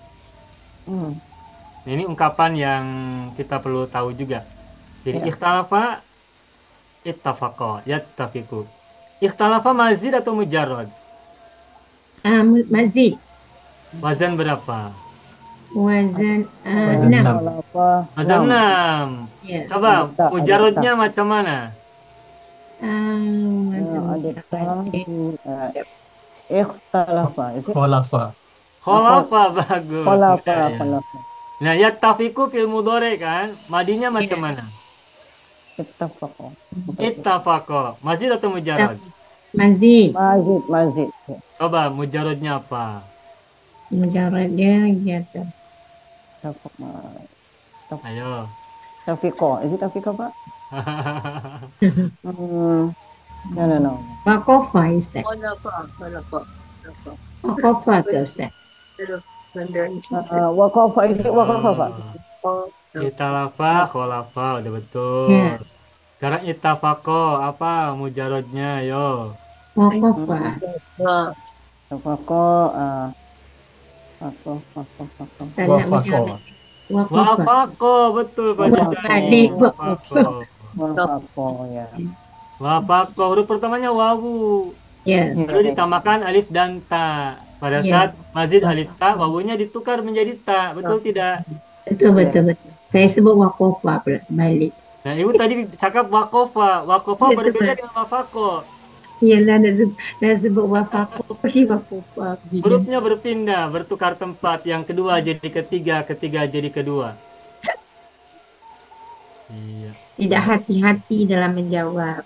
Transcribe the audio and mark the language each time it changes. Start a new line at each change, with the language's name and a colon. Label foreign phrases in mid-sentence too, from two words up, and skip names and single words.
Malay: Nah, ini ungkapan yang kita perlu tahu juga.
Arabic: Jadi اختلف اتفق يتفق. اختلف مزيد atau mujarrad?
Malay: Mazid. Wazan berapa? Wazan 6. Wazan 6. Ya. Coba mujarradnya macam mana? Khalafa. Khalafa bagus. Khalafa.
Arabic: Nah, يتفق في المضارع kan?
Malay: Madinya macam mana? Ittafaqa. Ittafaqa. Mazid atau mujarrad? Mazid. Mazid. Coba mujarradnya apa? Mujarradnya ya. Ayo. Tafiqo.
English: Is it tafiqo, Pak? No.
Malay: Waqafa Ustaz. Waqafa ke Ustaz? Waqafa,
English: is it waqafa, Pak?
Arabic: اختلف خلف,
Malay: udah betul. Ya. Sekarang ittafaqo, apa mujarradnya, yo? Waqafa. Tafiqo, Wafaqo, betul Pak Balik. Waqafa, ya. Wafaqo, huruf pertamanya wawu. Ya. Lalu ditambahkan alif dan ta. Pada saat mazid alif ta, wawunya ditukar menjadi ta. Betul tidak? Betul. Saya sebut waqafa pula, balik. Nah, Ibu tadi cakap waqafa. Waqafa berbeda dengan wafaqo. Iyalah nak sebut wafaqo, pergi waqafa. Hurufnya berpindah, bertukar tempat. Yang kedua jadi ketiga, ketiga jadi kedua. Iya. Tidak hati-hati dalam menjawab.